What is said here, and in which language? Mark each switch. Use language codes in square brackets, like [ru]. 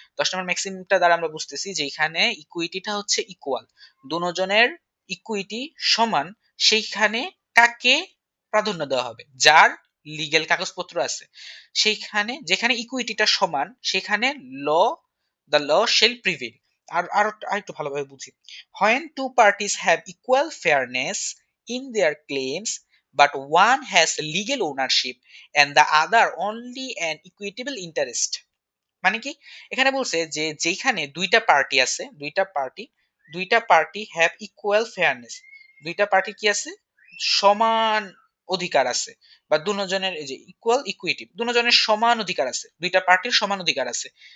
[bn] 10 নম্বর ম্যাক্সিমটা দ্বারা আমরা বুঝতেছি যে এখানে ইকুইটিটা হচ্ছে ইকুয়াল, দুজনের ইকুইটি সমান, সেইখানে কাকে প্রাধান্য দেওয়া হবে, যার লিগ্যাল কাগজপত্র আছে সেইখানে, যেখানে ইকুইটিটা সমান সেখানে ল, [en] The law shall prevail. [bn] আর একটু ভালোভাবে বুঝি। [en] When two parties have equal fairness in their claims, but one has legal ownership and the other only an equitable interest। [bn] মানে কি, এখানে বলছে যে যেখানে দুইটা পার্টি আছে, দুইটা পার্টি [en] have equal fairness, [bn] দুইটা পার্টি কি আছে, সমান অধিকার আছে, বা দুজনের, এই যে ইকুয়াল ইকুইটি, দুজনের সমান অধিকার আছে, দুইটা পার্টির সমান অধিকার আছে।